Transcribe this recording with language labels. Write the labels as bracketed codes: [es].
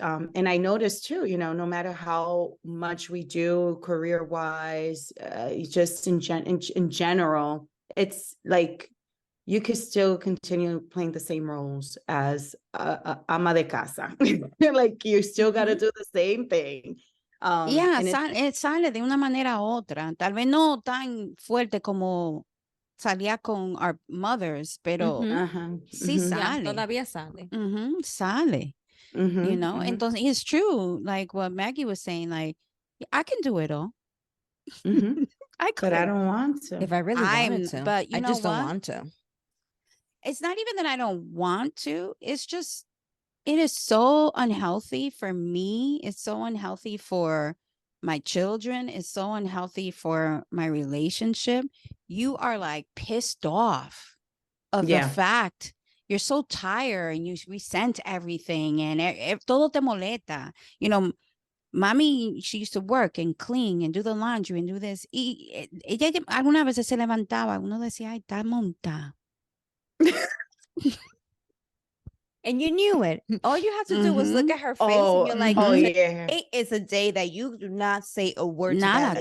[en] And I noticed too, no matter how much we do career wise, just in general, it's like you could still continue playing the same roles as [es] ama de casa. [en] Like you still got to do the same thing. [es] Sale de una manera u otra. Tal vez no tan fuerte como salía con [en] our mothers, [es] pero sí sale. Todavía sale. Sale. Entonces [en] it's true. Like what Maggie was saying, like, I can do it all. I could. But I don't want to. If I really wanted to. But I just don't want to. It's not even that I don't want to. It's just, it is so unhealthy for me. It's so unhealthy for my children. It's so unhealthy for my relationship. You are like pissed off of the fact you're so tired and you resent everything and [es] todo te molesta. [en] Mommy, she used to work and clean and do the laundry and do this. [es] Y ella alguna vez se levantaba, uno decía, ay, está monta. [en] And you knew it. All you had to do was look at her face and you're like, it is a day that you do not say a word to that lady.